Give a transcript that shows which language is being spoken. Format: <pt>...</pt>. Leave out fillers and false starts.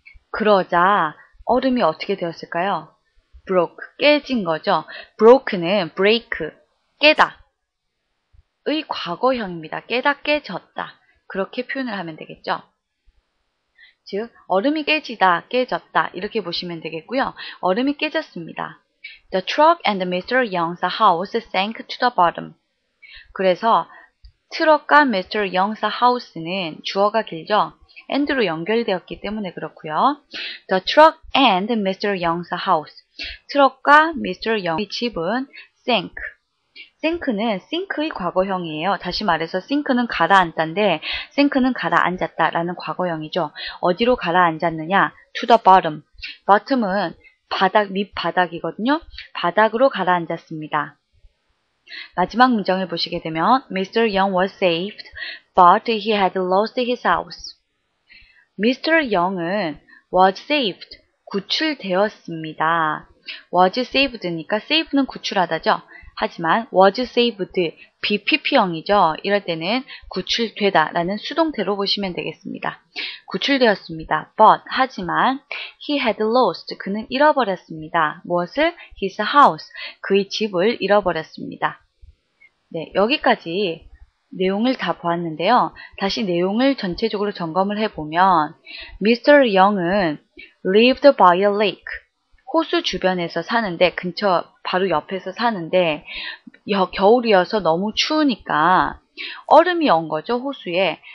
<ko>그러자 얼음이 어떻게 되었을까요? broke, 깨진 거죠. broke는 break, 깨다 의 과거형입니다. 깨다, 깨졌다. 그렇게 표현을 하면 되겠죠. 즉 얼음이 깨지다, 깨졌다 이렇게 보시면 되겠고요. 얼음이 깨졌습니다.</ko> <en>The truck and Mr. Young's house sank to the bottom.</en> <ko>그래서 트럭과 Mr. Young's house는 주어가 길죠. and로 연결되었기 때문에 그렇고요.</ko> <en>The truck and Mr. Young's house.</en> <ko>트럭과</ko> <en>Mr.</en> <ko>Young의 집은 sank. sink는 sink의 과거형이에요. 다시 말해서 sink는 가라앉다인데 sink는 가라앉았다라는 과거형이죠. 어디로 가라앉았느냐?</ko> <en>to the bottom.</en> <ko>bottom은 바닥, 밑바닥이거든요. 바닥으로 가라앉았습니다. 마지막 문장을 보시게 되면 Mr.</ko> <en>Young was saved, but he had lost his house. Mr.</en> <ko>Young은</ko> <en>was saved,</en> <ko>구출되었습니다. was saved니까 save는 구출하다죠. 하지만 was saved, BPP형이죠. 이럴 때는 구출되다 라는 수동태로 보시면 되겠습니다. 구출되었습니다. But, 하지만</ko> <en>he had lost,</en> <ko>그는 잃어버렸습니다. 무엇을?</ko> <en>his house,</en> <ko>그의 집을 잃어버렸습니다. 네, 여기까지 내용을 다 보았는데요. 다시 내용을 전체적으로 점검을 해보면 Mr. Young은</ko> <en>lived by a lake,</en> <ko>호수 주변에서 사는데, 근처 바로 옆에서 사는데 겨울이어서 너무 추우니까 얼음이 온 거죠, 호수에.</ko>